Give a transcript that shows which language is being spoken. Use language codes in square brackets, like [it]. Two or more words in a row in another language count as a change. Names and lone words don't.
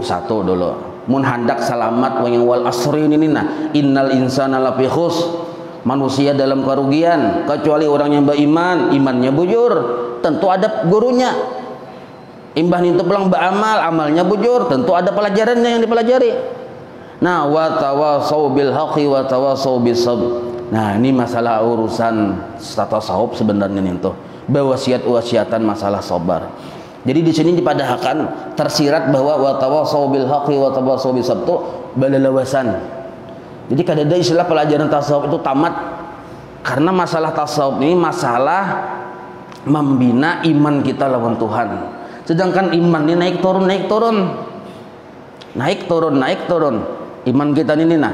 [bjn] Satu dulu, mun handak salamat [ar] والعصر [bjn] ini nah [ar] إن الإنسان لفي خسر, [bjn] manusia dalam kerugian kecuali orang yang beriman, imannya bujur, tentu ada gurunya. Imbah itu pulang beramal, amalnya bujur, tentu ada pelajarannya yang dipelajari. Nah, [ar] وتواصوا بالحق وتواصوا بالصبر. [bjn] Nah, ini masalah urusan tasawuf sebenarnya itu. Wasiat-wasiatan masalah sabar. Jadi di sini dipadahkan tersirat bahwa [ar] وتواصوا بالحق وتواصوا بالصبر [bjn] itu balalawasan. Jadi kada ada istilah pelajaran tasawuf itu tamat. Karena masalah tasawuf ini masalah membina iman kita lawan Tuhan. Sedangkan iman ini naik turun. Iman kita ini nah.